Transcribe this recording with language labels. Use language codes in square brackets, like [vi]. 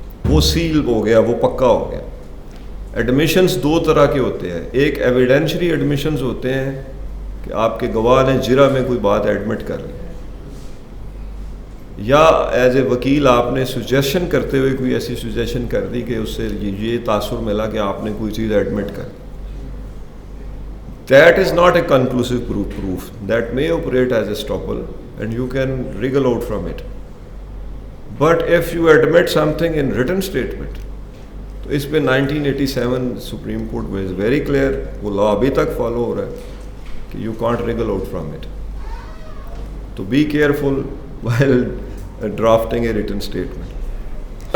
[ur] وہ سیل ہو گیا, وہ پکا ہو گیا. ایڈمیشنز دو طرح کے ہوتے ہیں, ایک ایویڈینشری ایڈمیشنز ہوتے ہیں کہ آپ کے گواہ نے جرا میں کوئی بات ایڈمٹ کر لی, یا ایز اے وکیل آپ نے سجیشن کرتے ہوئے کوئی ایسی سجیشن کر دی کہ اس سے یہ تاثر ملا کہ آپ نے کوئی چیز ایڈمٹ کر دی. [en] That is not a conclusive proof. That may operate as a estoppel. and you can wriggle out from it. But if you admit something in written statement, [ur] تو اس پہ 1987 سپریم کورٹ میں [en] is very clear, [ur] وہ لا ابھی تک follow ہو رہا ہے کہ [en] You can't wriggle out from it. تو be careful while drafting a written statement.